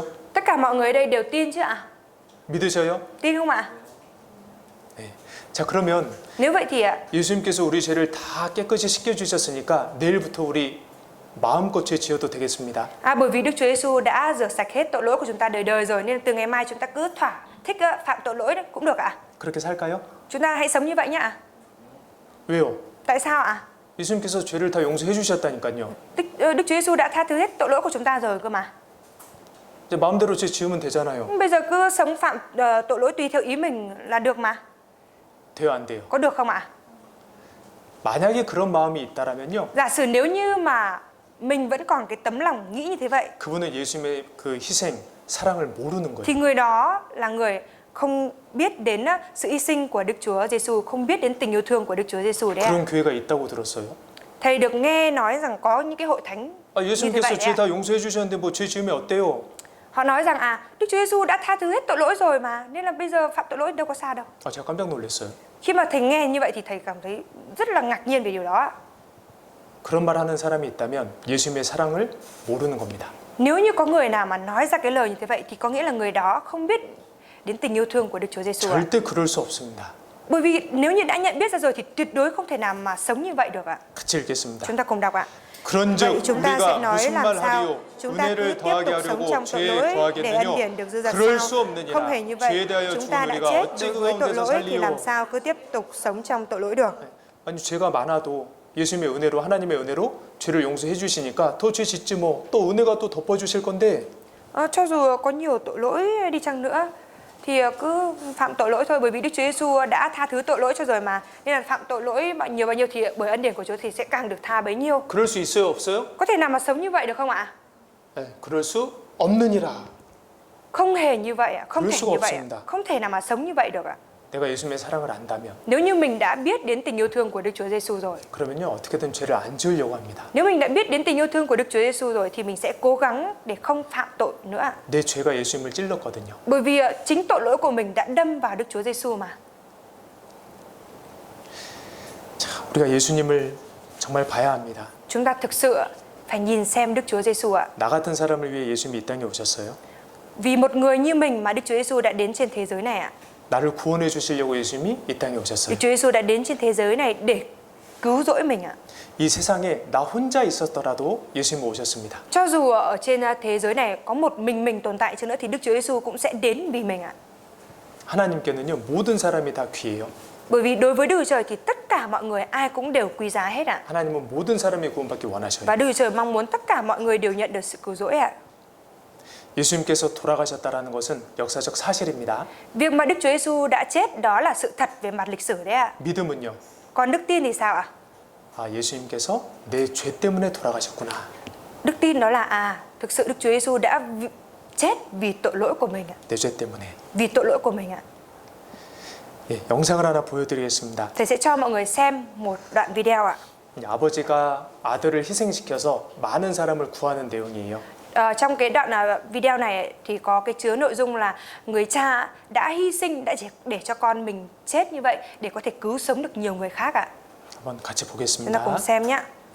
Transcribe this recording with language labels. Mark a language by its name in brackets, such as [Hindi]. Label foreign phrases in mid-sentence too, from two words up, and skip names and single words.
[Vietnamese] Tất cả mọi người ở đây đều tin chứ ạ? [Korean] 믿으셔요? [Vietnamese] Tin không ạ? [Korean] 네. 자, 그러면 [Vietnamese] Nếu vậy thì [Korean] 예수님께서 우리 죄를 다 깨끗이 씻겨주셨으니까 내일부터 우리 마음껏 죄 지어도 되겠습니다. [Vietnamese] bởi vì Đức Chúa Giêsu đã rửa sạch hết tội lỗi của chúng ta đời đời rồi, nên từ ngày mai chúng ta cứ thỏa thích phạm tội lỗi đấy cũng được ạ. [Korean] 그렇게 살까요? [Vietnamese] Chúng ta hãy sống như vậy nhá. [Korean] 왜요? [Vietnamese] Tại sao ạ? [Korean] 예수님께서 죄를 다 용서해 주셨다니까요. [Vietnamese] Đức Chúa Giêsu đã tha thứ hết tội lỗi của chúng ta rồi cơ mà. [Korean] 이제 마음대로 죄 지으면 되잖아요. [Vietnamese] Bây giờ cứ sống phạm tội lỗi tùy theo ý mình là được mà. [Korean] 돼요, 안 돼요? [Vietnamese] Có được không ạ? [Korean] 만약에 그런 마음이 있다라면요. [Vietnamese] Giả sử nếu như mà mình vẫn còn cái tấm lòng nghĩ như thế vậy, [Korean] 그분은 예수님의 그 희생, 사랑을 모르는 거예요. [Vietnamese] thì người đó là người không biết đến sự hy sinh của Đức Chúa Giêsu, không biết đến tình yêu thương của Đức Chúa Giêsu đấy ạ. [Korean] 그런 교회가 있다고 들었어요. [Vietnamese] Thầy được nghe nói rằng có những cái hội thánh [Korean] 아, [Vietnamese] như thế [Korean] 예수님께서 [Vietnamese] vậy [Korean] 죄 [Vietnamese] đấy ạ. [Korean] 다 용서해 주셨는데 뭐 죄 지으면 어때요? [Vietnamese] Họ nói rằng Đức Chúa Giêsu đã tha thứ hết tội lỗi rồi mà, nên là bây giờ phạm tội lỗi đâu có sao đâu. [Korean] 아, 제가 깜짝 놀랐어요. [Vietnamese] Khi mà thầy nghe như vậy thì thầy cảm thấy rất là ngạc nhiên về điều đó ạ. [Korean] 그런 말 하는 사람이 있다면 예수님의 사랑을 모르는 겁니다. [Vietnamese] Nếu như có người nào mà nói ra cái lời như thế vậy thì có nghĩa là người đó không biết đến tình yêu thương của Đức Chúa Giêsu ạ. [Korean] 절대 그럴 수 없습니다. [Vietnamese] Bởi vì nếu như đã nhận biết ra rồi thì tuyệt đối không thể nào mà sống như vậy được ạ. [Korean] 같이 읽겠습니다. [Vietnamese] Chúng ta cùng đọc ạ. [Korean] 그런즉 [Vietnamese] Vậy chúng ta sẽ [Korean] 우리가 [Vietnamese] nói [Korean] 무슨 [Vietnamese] làm [Korean] 말 [Vietnamese] sao [Korean] 하리요? [Vietnamese] chúng ta cứ [Korean] 은혜를 [Vietnamese] tiếp [Korean] 더하게 [Vietnamese] tục sống [Korean] 하려고 [Vietnamese] trong tội [Korean] 죄에 [Vietnamese] lỗi để ân [Korean] 더하겠느냐? [Vietnamese] điển được dư dật [Korean] 그럴 [Vietnamese] sao? [Korean] 수 없느니라. [Vietnamese] Không hề như [Korean] 죄에 [Vietnamese] vậy. [Korean] 대하여 [Vietnamese] Chúng [Korean] 죽은 [Vietnamese] ta đã [Korean] 우리가 [Vietnamese] chết [Korean] 어찌 [Vietnamese] đối [Korean] 그 [Vietnamese] với tội [Korean] 가운데서 [Vietnamese] lỗi thì làm [Korean] 살리요? [Vietnamese] sao cứ tiếp tục sống trong tội lỗi được? [Korean] 아니, 죄가 많아도 예수님의 은혜로, 하나님의 은혜로 죄를 용서해 주시니까 더 죄 짓지 뭐. 또 은혜가 또 덮어 주실 건데. [Vietnamese] Cho dù có nhiều tội lỗi đi chăng nữa thì cứ phạm tội lỗi thôi, bởi vì Đức Chúa Giêsu đã tha thứ tội lỗi cho rồi mà, nên là phạm tội lỗi bao nhiêu thì bởi ân điển của Chúa thì sẽ càng được tha bấy nhiêu. [Korean] 그럴 수 있어요, 없어요? [Vietnamese] Có thể nào mà sống như vậy được không ạ? [Korean] 네, 그럴 수 없느니라. [Vietnamese] Không hề như vậy ạ, không [Korean] 그럴 [Vietnamese] thể [Korean] 수가 [Vietnamese] như vậy ạ. [Korean] 없습니다. [Vietnamese] Không thể nào mà sống như vậy được ạ. [Korean] 내가 예수님의 사랑을 안다면 [Vietnamese] Nếu như mình đã biết đến tình yêu thương của Đức Chúa Giêsu rồi, [Korean] 그러면요, 어떻게든 죄를 안 지으려고 합니다. [Vietnamese] nếu mình đã biết đến tình yêu thương của Đức Chúa Giêsu rồi thì mình sẽ cố gắng để không phạm tội nữa ạ. [Korean] 내 죄가 예수님을 찔렀거든요. [Vietnamese] Bởi vì chính tội lỗi của mình đã đâm vào Đức Chúa Giêsu mà. [Korean] 자, 우리가 예수님을 정말 봐야 합니다. [Vietnamese] Chúng ta thực sự phải nhìn xem Đức Chúa Giêsu ạ. [Korean] 나 같은 사람을 위해 예수님이 이 땅에 오셨어요. [Vietnamese] Vì một người như mình mà Đức Chúa Giêsu đã đến trên thế giới này ạ. [Korean] 나를 구원해 주시려고 예수님이 이 땅에 [Vietnamese] Đức [Korean] 오셨어요. [Vietnamese] Chúa Giêsu đã đến trên thế giới này để cứu rỗi mình ạ. [Korean] 이 세상에 나 혼자 있었더라도 예수님이 오셨습니다. [Vietnamese] Cho dù ở trên thế giới này có một mình tồn tại chăng nữa thì Đức Chúa Giêsu cũng sẽ đến vì mình ạ. [Korean] 하나님께는요, 모든 사람이 다 귀해요. [Vietnamese] Bởi vì đối với Đức Chúa Trời thì tất cả mọi người ai cũng đều quý giá hết ạ. [Korean] 하나님은 모든 사람이 구원받기 원하셔요. [Vietnamese] Và Đức Chúa Trời mong muốn tất cả mọi người đều nhận được sự cứu rỗi ạ. [Korean] 예수님께서 돌아가셨다라는 것은 역사적 사실입니다. [Vietnamese] Việc mà Đức Chúa Giêsu đã chết đó là sự thật về mặt lịch sử đấy ạ. [Korean] 믿음은요. [Vietnamese] Còn đức tin thì sao ạ? [Korean] 아, 예수님께서 내 죄 때문에 돌아가셨구나. [Vietnamese] Đức tin đó là thực sự Đức Chúa Giêsu đã chết vì tội lỗi của mình ạ. [Korean] 내 죄 때문에. [Vietnamese] Vì tội lỗi của mình ạ. [Korean] 예, 영상을 하나 보여드리겠습니다. [Vietnamese] Thầy sẽ cho mọi người xem một đoạn video ạ. [Korean] 아버지가 아들을 희생시켜서 많은 사람을 구하는 내용이에요. [Vietnamese] Trong cái đoạn video này thì có cái chứa nội dung là người cha đã hy sinh để cho con mình chết như vậy để có thể cứu sống được nhiều người khác ạ. [Korean] 한번 같이 [Vietnamese] Chúng ta cùng [Korean] 보겠습니다. [Vietnamese] xem nhé.